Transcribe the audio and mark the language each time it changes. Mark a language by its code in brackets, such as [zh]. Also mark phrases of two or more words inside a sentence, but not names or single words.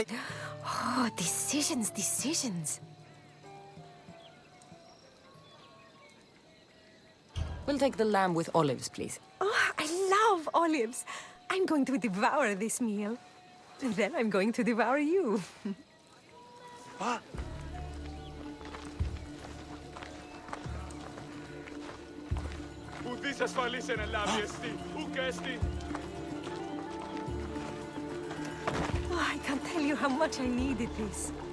[en] Oh, decisions, decisions. We'll take the lamb with olives, please. Oh, I love olives. I'm going to devour this meal. And then I'm going to devour you. [el] Ουδής ασφαλής εν ελάβει εστί, ουκ εστί. [en] Oh, I can't tell you how much I needed this.